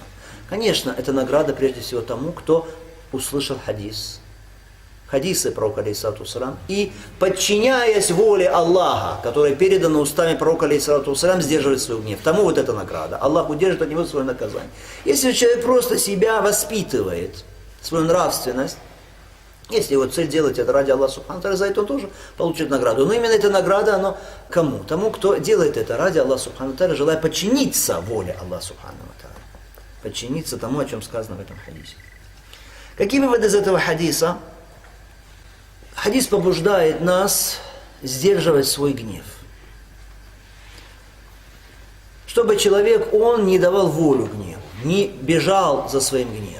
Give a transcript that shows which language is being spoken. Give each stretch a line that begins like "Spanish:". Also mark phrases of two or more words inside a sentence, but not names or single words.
Russian: Конечно, это награда прежде всего тому, кто услышал хадисы пророка,
Arabic: عليه الصلاة والسلام,
Russian: и, подчиняясь воле Аллаха, которая передана устами пророка,
Arabic: عليه الصلاة والسلام,
Russian: сдерживает свой гнев. Тому вот эта награда. Аллах удержит от него свое наказание. Если человек просто себя воспитывает, свою нравственность, если его цель делать это ради Аллаха
Arabic: سبحانه وتعالى,
Russian: за это он тоже получит награду. Но именно эта награда, она кому? Тому, кто делает это ради Аллаха
Arabic: سبحانه وتعالى,
Russian: желая подчиниться воле Аллаха
Arabic: سبحانه وتعالى.
Russian: Подчиниться тому, о чем сказано в этом хадисе. Какие выводы из этого хадиса? Хадис побуждает нас сдерживать свой гнев. Чтобы человек, он не давал волю гневу, не бежал за своим гневом.